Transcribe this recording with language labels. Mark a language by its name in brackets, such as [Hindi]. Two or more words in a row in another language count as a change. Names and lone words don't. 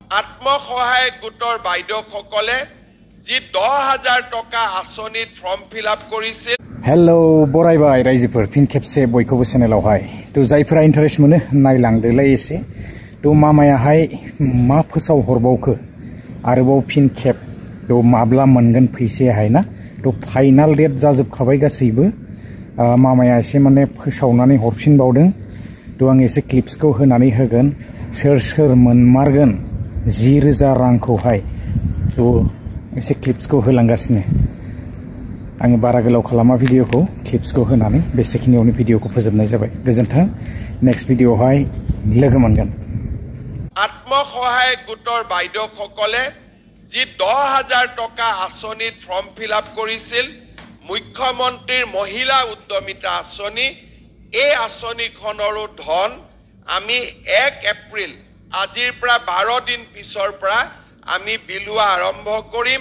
[Assamese] আত্মসহায়ক গোটৰ বাইদেউসকলে যি 10,000 টকা আঁচনিত [English] form fill up [Assamese] কৰিছিল। [Bodo] हेलो बरायबाय रायजोफोर फिन खेबसे बयखौबो चेनेलावहाय तो जायफोरा इन्टारेस्ट मोनो नायलांदोलाय एसे तो मामायाहाय मा फोसाव हरबावखो आरोबाव फिन खेब तो माब्ला मोनगोन फैसायाहाय ना तो [English] final date [Bodo] जाजोबखाबाय गासैबो मामाया एसे माने फोसावनानै हरफिनबावदों तो आं एसे क्लिप्सखौ होनानै होगोन सोर सोर मोनमारगोन 10,000 रांखौहाय तो एसे क्लिप्सखौ होलांगासिनो आङो बारा गोलाव खालामा भिडिअखौ क्लिप्सखौ होनानै बेसेखिनियावनो भिडिअखौ फोजोबनाय जाबाय गोजोन्थों [English] next video [Bodo] लोगो मोनगोन। [Assamese] আত্মসহায়ক গোটৰ বাইদেউসকলে যি 10,000 টকা আঁচনিত [English] form fill up [Assamese] কৰিছিল মুখ্যমন্ত্ৰীৰ মহিলা উদ্যমিতা আঁচনি এই আঁচনিখনৰো ধন আমি 1 এপ্ৰিল আজিৰ পৰা 12 দিন পিছৰ পৰা আমি বিলোৱা আৰম্ভ কৰিম।